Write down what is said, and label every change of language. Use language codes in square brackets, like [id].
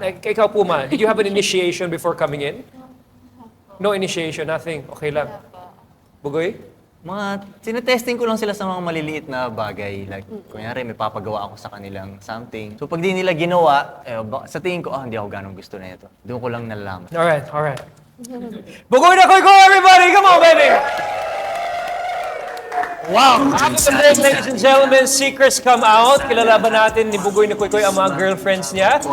[tl] Ikaw po ma, [en] did you have an initiation before coming in? No initiation, nothing. Okay lang. Bugoy? [tl] Sinetesting ko lang sila sa mga maliliit na bagay. Like, kunyari, may papagawa ako sa kanilang something. So, pag di nila ginawa, sa tingin ko, hindi ako ganong gusto na ito. Doon ko lang nalalaman. [en] Alright. Bugoy na koy, everybody! Come on, baby! Wow! After the break, ladies and gentlemen, secrets come out. [tl] Kilala ba natin ni Bugoy na koy ang mga girlfriends niya?